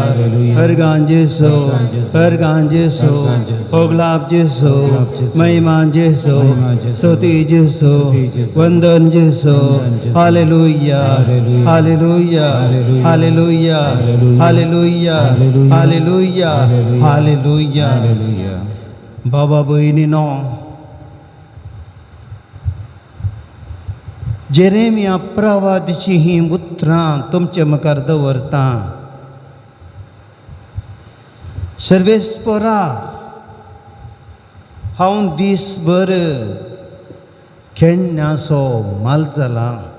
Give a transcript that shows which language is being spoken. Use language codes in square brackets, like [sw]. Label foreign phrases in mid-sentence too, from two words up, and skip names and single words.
[kok] Ergan Jesu, Ergan Jesu, Oglap Jesu, Maiman Jesu, Soti Jesu, Vandan Jesu. Hallelujah, Hallelujah, Hallelujah, Hallelujah, Hallelujah, Hallelujah. Baba Bhaininno, जेरेमिया प्रवादीची ही उतरां तुमचे मुखार दवरता. सर्वेस्परा हांव दीसभर खेळण्याचो माल जाला.